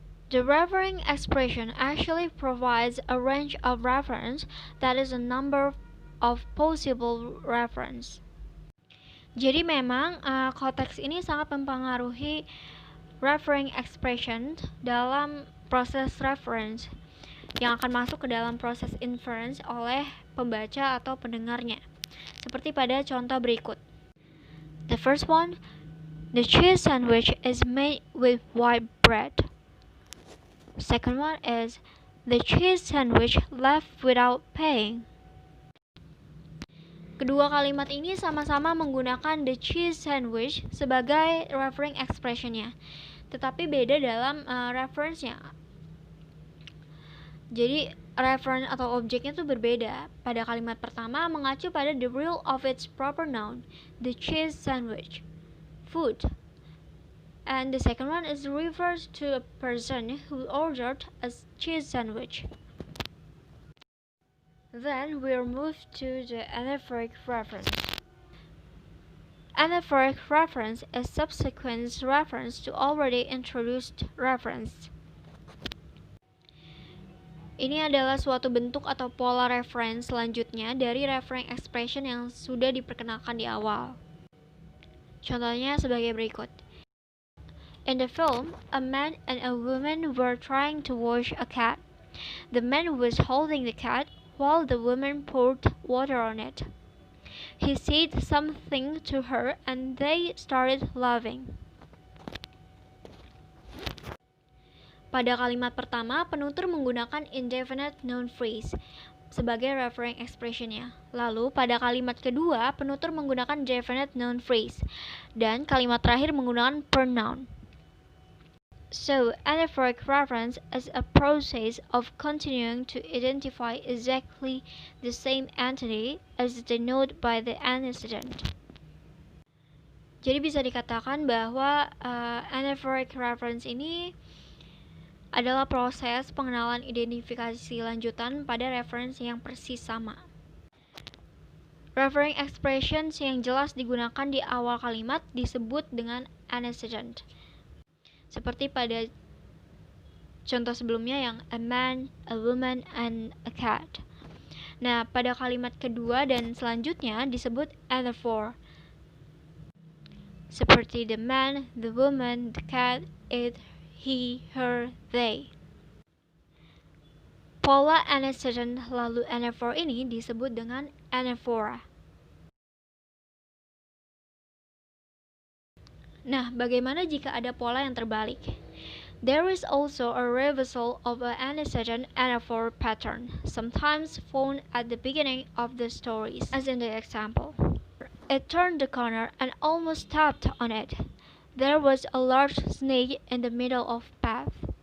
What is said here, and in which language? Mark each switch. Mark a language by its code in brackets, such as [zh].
[en] The referring expression actually provides a range of reference that is a number of possible reference. [id] Jadi memang konteks ini sangat mempengaruhi referring expression dalam proses reference yang akan masuk ke dalam proses inference oleh pembaca atau pendengarnya. Seperti pada contoh berikut. [en] The first one, the cheese sandwich is made with white bread. Second one is, the cheese sandwich left without paying. [id] Kedua kalimat ini sama-sama menggunakan the cheese sandwich sebagai referring expressionnya, tetapi beda dalam reference-nya. Jadi reference atau objeknya itu berbeda. Pada kalimat pertama mengacu pada [en] the real of its proper noun, [id] the cheese sandwich, food. [en] And the second one is refers to a person who ordered a cheese sandwich. Then we'll move to the anaphoric reference. Anaphoric reference is subsequent reference to already introduced reference. [id] Ini adalah suatu bentuk atau pola reference selanjutnya dari referring expression yang sudah diperkenalkan di awal. Contohnya sebagai berikut. [en] In the film, a man and a woman were trying to wash a cat. The man was holding the cat while the woman poured water on it. He said something to her and they started laughing. [id] Pada kalimat pertama, penutur menggunakan indefinite noun phrase sebagai referring expressionnya. Lalu pada kalimat kedua, penutur menggunakan definite noun phrase dan kalimat terakhir menggunakan pronoun. [en] So, anaphoric reference is a process of continuing to identify exactly the same entity as denoted by the antecedent. [id] Jadi bisa dikatakan bahwa anaphoric reference ini adalah proses pengenalan identifikasi lanjutan pada reference yang persis sama. Referring expressions yang jelas digunakan di awal kalimat disebut dengan antecedent. Seperti pada contoh sebelumnya yang a man, a woman, and a cat. Nah, pada kalimat kedua dan selanjutnya disebut anaphor. Seperti the man, the woman, the cat, it, he, her, they. Pola antecedent lalu anaphor ini disebut dengan anaphora. Nah, bagaimana jika ada pola yang terbalik? [en] There is also a reversal of an antecedent anaphor pattern, sometimes found at the beginning of the stories, as in the example. It turned the corner and almost stepped on it. There was a large snake in the middle of the path.